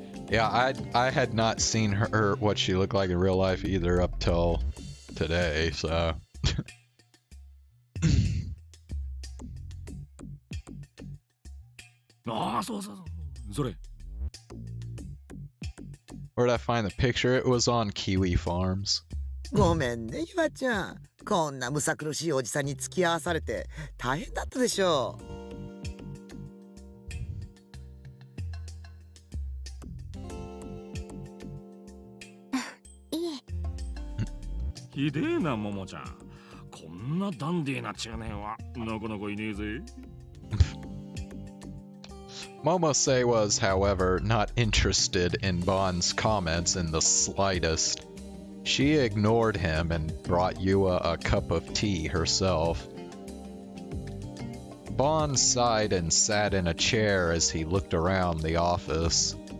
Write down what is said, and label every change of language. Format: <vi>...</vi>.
<en>Yeah, I had not seen her what she looked like in real life either up till today, so. Where did I find the picture? It was on Kiwi Farms.</en> <ja>ごめんね、ゆあちゃん。こんなむさ苦しいおじさんに付き合わされて大変だったでしょう。ひでえな、ももちゃん。こんなダンディーな中年はなかなかいねえぜ。</ja> <en>Momose was, however, not interested in Bond's comments in the slightest. She ignored him and brought Yua a cup of tea herself. Bond sighed and sat in a chair as he looked around the office.</en>